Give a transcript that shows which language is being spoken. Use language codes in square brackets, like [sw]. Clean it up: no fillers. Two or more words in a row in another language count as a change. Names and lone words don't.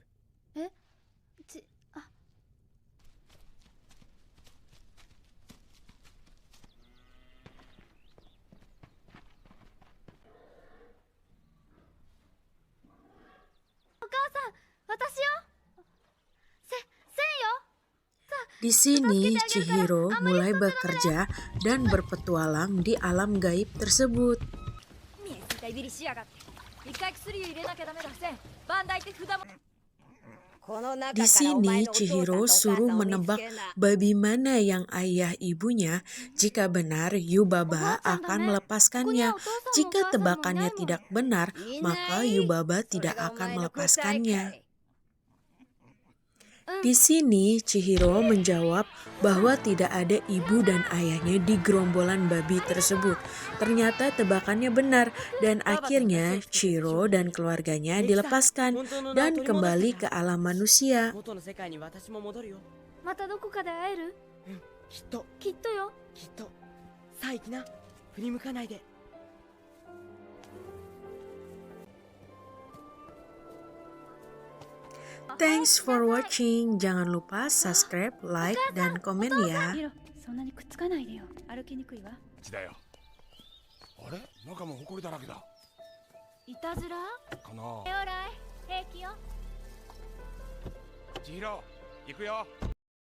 [ja] え？お母さん、私よ。千よ。 [id] Di sini, Chihiro mulai bekerja dan berpetualang di alam gaib tersebut. [ja] 見えすぎたいびりしやがって。一回薬入れなきゃダメだ。せんバンダイって札も。 [id] Di sini, Chihiro suruh menebak babi mana yang ayah ibunya. Jika benar, Yubaba akan melepaskannya. Jika tebakannya tidak benar, maka Yubaba tidak akan melepaskannya. Di sini, Chihiro menjawab bahwa tidak ada ibu dan ayahnya di gerombolan babi tersebut. Ternyata tebakannya benar dan akhirnya Chihiro dan keluarganya dilepaskan dan kembali ke alam manusia. [ja] 元の世界に私も戻るよ。またどこかで会える？きっと、きっとよ。きっと。さあ行きな。振り向かないで。 [en] Thanks for watching. [id] Jangan lupa subscribe, like, dan komen ya. [ja] そんなにくっつかないでよ。歩きにくいわ。だよ。あれ、中も埃だらけだ。いたずら？かな。オーライ、平気よ。千尋、行くよ。